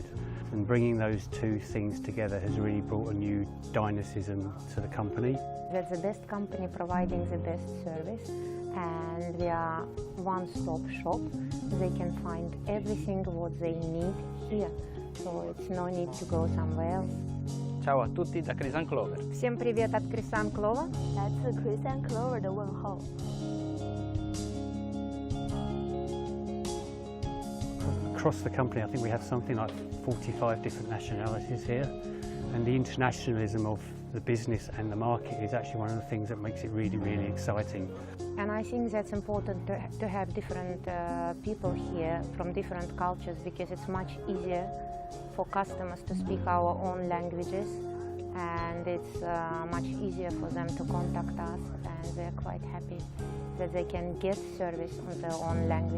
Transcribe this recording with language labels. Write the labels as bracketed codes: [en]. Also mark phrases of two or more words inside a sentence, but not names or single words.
[en] And bringing those two things together has really brought a new dynamism to the company. We're the best company providing the best service, and we are one-stop shop. They can find everything what they need here, so it's no need to go somewhere else. [it] Ciao a tutti da Chrisanne Clover. [ru] Всем привет от Chrisanne Clover. [zh] 来自 Chrisanne Clover 的问候。 [en] Across the company, I think we have something like 45 different nationalities here, and the internationalism of the business and the market is actually one of the things that makes it really, really exciting. And I think that's important to have different people here from different cultures, because it's much easier for customers to speak our own languages, and it's much easier for them to contact us, and they're quite happy that they can get service on their own language.